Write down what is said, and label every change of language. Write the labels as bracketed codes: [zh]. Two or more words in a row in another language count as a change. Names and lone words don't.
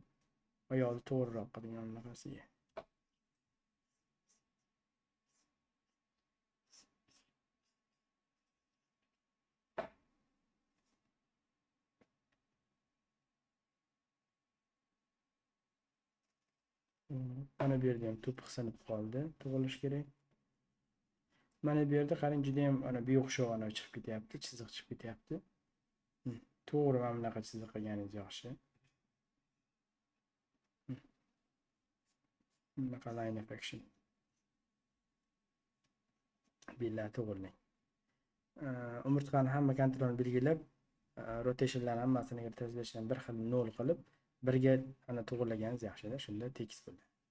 [uz] Oyoqni to'g'riroq qiling anaqasiga. Mana bu yerda ham to'piq sinib qoldi, to'g'rilish kerak. Mana bu yerda qarang, juda ham ana bu o'xshab ana chiqib ketyapti, chiziq chiqib ketyapti. To'g'ri mana bunaqa chiziq qilganingiz yaxshi. [en] Bunaqa line of action. [uz] Bellar to'g'rilang. Umurtqani hamma kontrolni belgilab, rotationlarni hammasini translation bir xil 0 qilib, birga ana to'g'rilaganimiz yaxshi-da, shunda tekis bo'ladi.